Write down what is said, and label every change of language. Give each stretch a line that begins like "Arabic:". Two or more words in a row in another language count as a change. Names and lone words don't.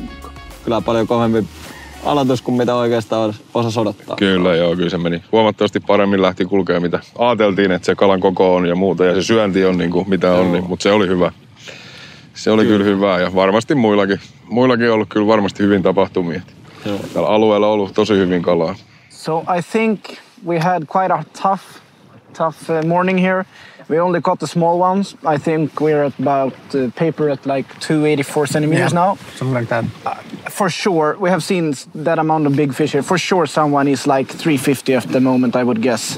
Finnish: Kyllä paljon kovempi aloitus kuin mitä oikeastaan osasi odottaa. Kyllä se meni. Huomattavasti paremmin lähti kulkemaan, mitä ajateltiin, että se kalan koko on ja muuta. Ja se syönti on niin kuin mitä on, mutta se oli hyvä. Se oli kyllä hyvää ja varmasti muillakin on ollut kyllä varmasti hyvin tapahtumia. Täällä alueella on ollut tosi hyvin kalaa.
English: So I think we had quite a tough morning here. We only caught the small ones. I think we're at about paper at like 284 centimeters now. Something like that. For sure, we have seen that amount of big fish here. For sure, someone is like 350 at the moment, I would guess.